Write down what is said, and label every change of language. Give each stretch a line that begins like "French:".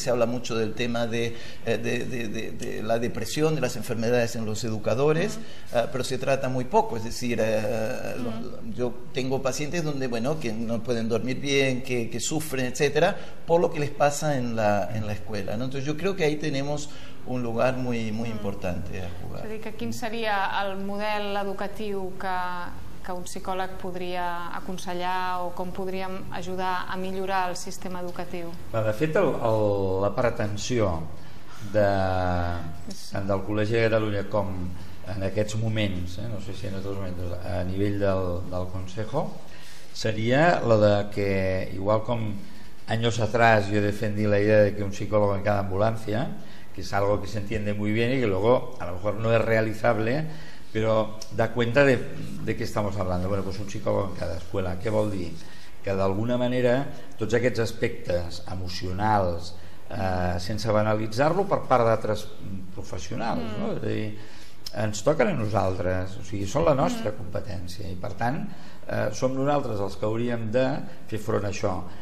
Spanish: Se habla mucho del tema de la depresión, de las enfermedades en los educadores, pero se trata muy poco. Es decir, yo tengo pacientes donde, bueno, que no pueden dormir bien, que sufren, etcétera, por lo que les pasa en la escuela, ¿no? Entonces yo creo que ahí tenemos un lugar muy, muy importante a jugar.
Catalan: És a dir, que quin seria el model educatiu que un psicòleg podria aconsellar o com podríem ajudar a millorar el sistema educatiu? De fet, la pretensió tant del Col·legi de Catalunya com en aquests moments, no sé si en altres moments, a nivell del
Spanish: Consejo, sería lo de que, igual com años atrás yo defendí la idea de que un psicólogo en cada ambulancia, que es algo que se entiende muy bien y que luego a lo mejor no es realizable, pero da cuenta de qué estamos hablando. Bueno, pues un psicòleg en cada escuela.
Catalan: Què vol dir? Que d'alguna manera tots aquests aspectes emocionals, sense banalitzar-lo per part d'altres professionals, no? És a dir, ens toquen a nosaltres, o sigui, són la nostra competència i per tant som nosaltres els que hauríem de fer front a això.